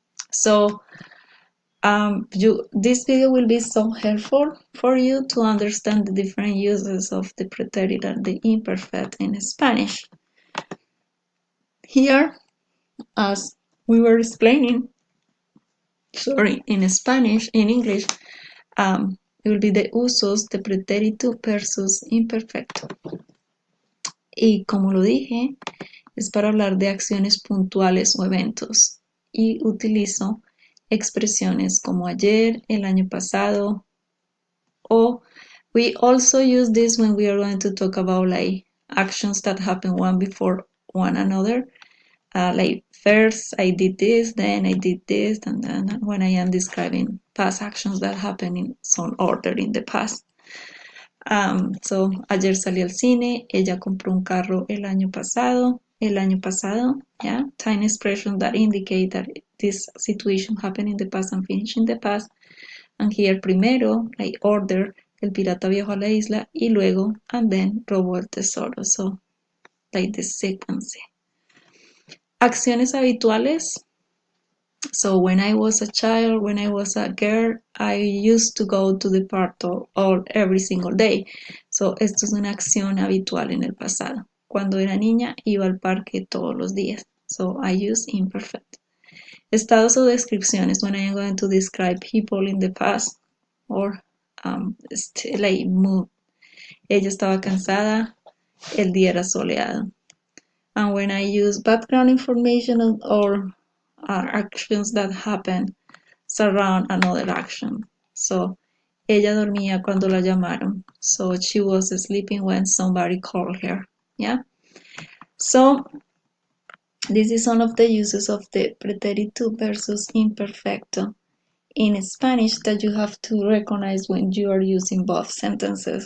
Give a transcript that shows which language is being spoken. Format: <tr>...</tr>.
<en>So this video will be so helpful for you to understand the different uses of the pretérito and the imperfect in Spanish. Here, as we were explaining, in Spanish, in English, it will be the</en> <es>usos de pretérito versus imperfecto. Y como lo dije, es para hablar de acciones puntuales o eventos. Y utilizo expresiones como ayer, el año pasado, o</es> <en>we also use this when we are going to talk about like actions that happen one before one another. Like first I did this, then I did this, and then when I am describing past actions that happen in some order in the past. So</en> <es>ayer salí al cine, ella compró un carro el año pasado,</es> <en>yeah, time expression that indicate that this situation happened in the past and finished in the past. And here</en> <es>primero,</es> <en>like order,</en> <es>el pirata viajó a la isla y luego,</es> <en>and then</en> <es>robó el tesoro.</es> <en>So, like the sequence.</en> <es>Acciones habituales.</es> <en>So when I was a child, when I was a girl, I used to go to the park all every single day.</en> <es>So esto es una acción habitual en el pasado. Cuando era niña, iba al parque todos los días.</es> <en>So I use imperfect.</en> <es>Estados o descripciones.</es> <en>When I am going to describe people in the past, or like mood.</en> <es>Ella estaba cansada, el día era soleado.</es> <en>And when I use background information or actions that happen surround another action.</en> <es>So, ella dormía cuando la llamaron.</es> <en>So, she was sleeping when somebody called her. Yeah. So, this is one of the uses of the pretérito versus imperfecto in Spanish that you have to recognize when you are using both sentences.</en>